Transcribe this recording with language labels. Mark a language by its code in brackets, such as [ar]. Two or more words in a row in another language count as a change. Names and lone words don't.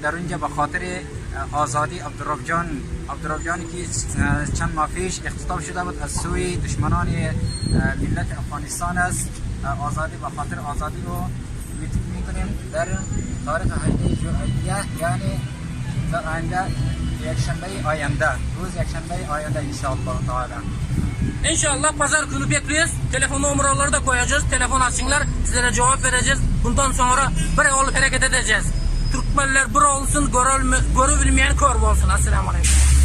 [fa] در اونجا به خاطر آزادی عبدالرحجانی که چند ماه پیش اغتصاب شده بود از سوی دشمنان ملت افغانستان است، به خاطر آزادی رو میتینگ میکنیم در تاریخ 18 ژوئیه، یعنی در آینده روز یکشنبه آینده [ar] إن شاء الله تعالى. [tr] İnşallah pazar günü bekliyoruz. Telefon numaraları da koyacağız. Telefon açsınlar. Sizlere cevap vereceğiz. Bundan sonra bir olup hareket edeceğiz. Türkmenler bir olsun, görü bilmeyen kör olsun. [ar] السلام عليكم.